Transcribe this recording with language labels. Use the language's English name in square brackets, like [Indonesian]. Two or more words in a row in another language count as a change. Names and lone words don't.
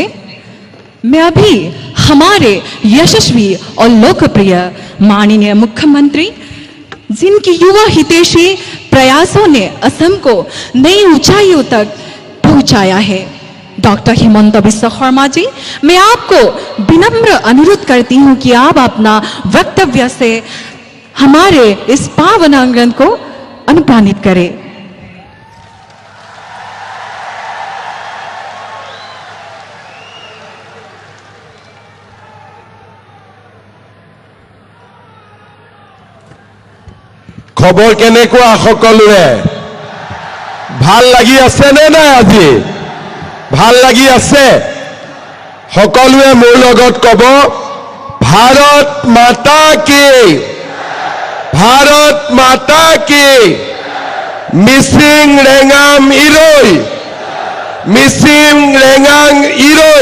[Hindi] मैं अभी हमारे यशस्वी और लोकप्रिय माननीय मुख्यमंत्री, जिनकी युवा हितैषी प्रयासों ने असम को नई ऊंचाइयों तक पहुंचाया है, डॉक्टर हिमंत बिस्वा शर्मा जी, मैं आपको विनम्र अनुरोध करती हूं कि आप अपना वक्तव्य से हमारे इस पावन आंगन को अनुप्राणित करें। [Assamese] খবৰ কেনেকুৱা সকলোৰে ভাল লাগি আছে নে নাই? আজি ভাল লাগি আছে? সকলোৱে মোৰ লগত কব, [Hindi] भारत माता की, भारत माता की, [Mising] মিচিং ৰেঙাম ইৰৈ, মিচিং ৰেঙাং ইৰৈ।